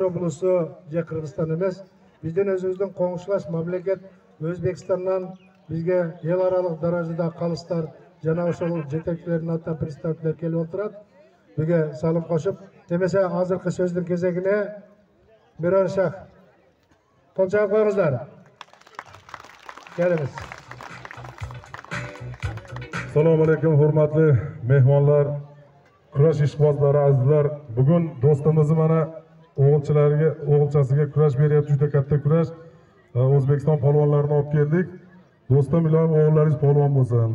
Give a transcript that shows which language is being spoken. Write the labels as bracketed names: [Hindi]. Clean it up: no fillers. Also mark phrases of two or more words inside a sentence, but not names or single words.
[Kyrgyz] облусу же Кыргызстан эмес, биздин өзүбүздүн коңшулаш мамлекет Өзбекстандан бизге эл аралык даражада калыстар жана ошол жетекчилердин атынан представителер келип отурат. Бизге салым кошуп, демесе азыркы сөздүн кезегине Мирон Шах. Кол чаап коюңуздар. Келебиз. [Uzbek] Assalomu alaykum, hurmatli mehmonlar, kurash ishqibozlari, azizlar. Bugun do'stimizni mana o'g'ilchasiga kurash beryapti, juda katta kurash. O'zbekiston polvonlarini olib keldik. Do'stim, ilohim o'g'illaringiz polvon bo'lsin.